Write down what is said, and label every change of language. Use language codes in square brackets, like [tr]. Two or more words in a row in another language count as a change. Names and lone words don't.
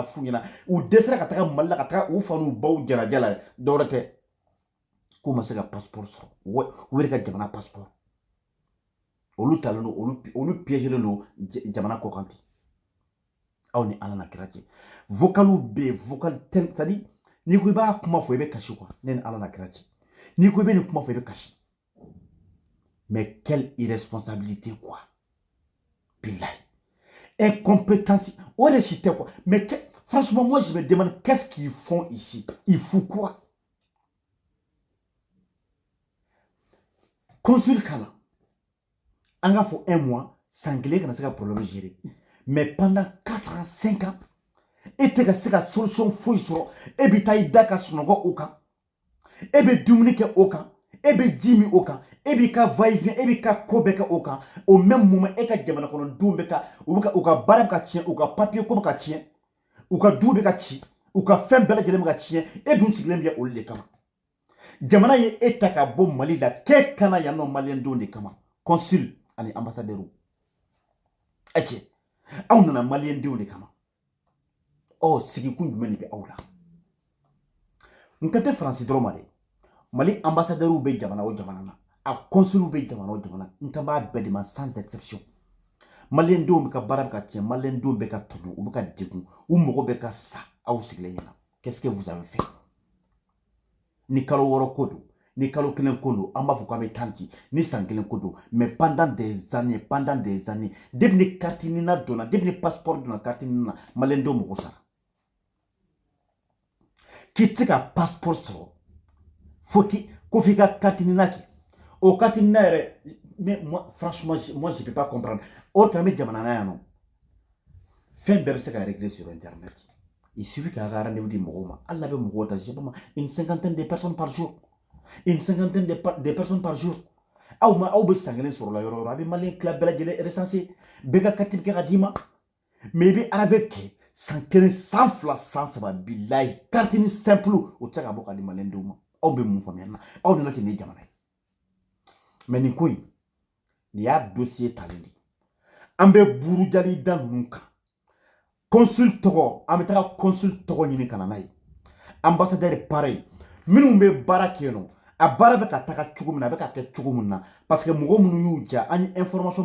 [bm] f'u ɲɛna u dɛsɛra ka taga Mali la ka taga u fa n'u baw jarajɛ la dɔ wɛrɛ tɛ k'u ma se ka passeport sɔrɔ u yɛrɛ ka jamana passeport olu talen don olu piégelen don jamana kɔ kan ten aw ni ala na kira cɛ vocalu be vocal [fr] c'est à dire [bm] ni ko i b'a kuma fɔ i bɛ kasi quoi ne ni ala na kira cɛ ni ko i bɛ nin kuma fɔ i bɛ kasi [fr] mais quelle irresponsabilité quoi [bm] billahi incompétence o de si tɛ quoi [fr] mais franchement moi je me demande qu'est-ce qu'ils font ici ils font quoi [bm] consul kalan an ka fɔ 1 mois san kelen kana se ka problème gérer [fr] mais pendant 4 ans 5 ans et [bm] te ka se ka solution foyi sɔrɔ e bɛ taa i da ka sunɔgɔ o kan e bɛ dumuni kɛ o kan e bɛ ji min o kan e b'i ka va-et-vient e b'i ka ko bɛɛ kɛ o kan [fr] au même moment [bm] e ka jamana kɔnɔdenw bɛ ka u ka baara bɛ ka tiɲɛ u ka papier ko bɛ ka tiɲɛ u ka du bɛ ka ci u ka fɛn bɛɛ lajɛlen bɛ ka tiɲɛ e dun sigilen bɛ olu de kama jamana ye e ta ka bɔ Mali la k'e kana yan nɔ maliyɛndenw de kama consul ani ambassadeur ɛ cɛ aw nana maliyɛndenw de kama sigikun jumɛn de bɛ aw la n ka tɛ faransi dɔrɔn ma dɛ Mali ambassadeur bɛ jamana o jamana na a consul bɛ jamana o jamana n kan b'a bɛɛ de ma [fr] sans exception [bm] maliyɛndenw bɛ ka baara bɛ ka tiɲɛ maliyɛndenw bɛ ka tɔɲɔ u bɛ ka degun u mago bɛ ka sa aw sigilen ɲɛna [fr] qu'est-ce que vous avez fait [bm] ni kalo 6 ko don ni kalo 1 ko don an b'a fɔ k'an bɛ tan ci ni san 1 ko don [fr] mais pendant des années depuis [bm] ni carte nina donna depuis ni passeport donna carte nina maliyɛndenw mago sara k'i tɛ se ka passeport sɔrɔ ko f'i ka carte nina kɛ o carte nina yɛrɛ [fr] mais franchement moi je peux pas comprendre or [bm] qu'an bɛ jamana na yan nɔ fɛn bɛɛ bɛ se ka [fr] régler sur internet il suffit qu'un rendez-vous [bm] di mɔgɔw ma hali n'a bɛ mɔgɔw ta [fr] je sais pas une cinquantaine de personnes par jour de personnes par jour [bm] aw bɛ san kelen sɔrɔ la yɔrɔ o yɔrɔ a bɛ maliyɛn tila bɛɛ lajɛlen recensé bɛɛ ka carte bɛ kɛ ka d'i ma mais i bɛ arave kɛ san kelen san fila san saba bilayi carte ni simple o tɛ se ka bɔ ka di maliyɛndenw ma aw bɛ mun faamuya na aw nana kɛ nin jamana ye mais nin ko in nin y'a dossier talen de an bɛ burujali da ninnu kan consul tɔgɔ an bɛ taga consul tɔgɔ ɲini ka na n'a ye [fr] ambassadeur pareil [bm] minnu bɛ baara kɛ yen nɔ a baara bɛ ka taga cogo min na a bɛ ka kɛ cogo min na [fr] parce que [bm] mɔgɔ minnu y'u ja an ye